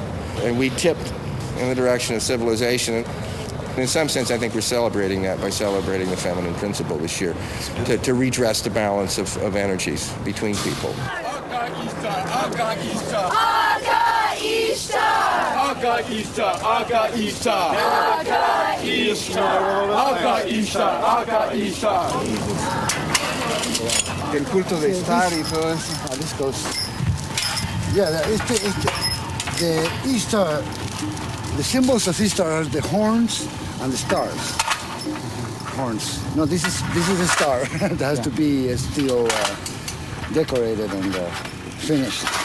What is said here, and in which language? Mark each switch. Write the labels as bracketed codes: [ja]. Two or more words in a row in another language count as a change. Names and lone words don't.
[en] And we tipped in the direction of civilization. And in some sense, I think we're celebrating that by celebrating the feminine principle this year, to redress the balance of energies between people. Aga Ishtar, Aga Ishtar. Aga Ishtar, Aga Ishtar. Aga Ishtar, Aga Ishtar, Aga Ishtar. [es] El culto de Ishtar y todo eso. [en] This goes. Yeah, the Ishtar, the symbols of Ishtar are the horns and the stars. Horns. No, this is a star. It has to be still decorated and finished.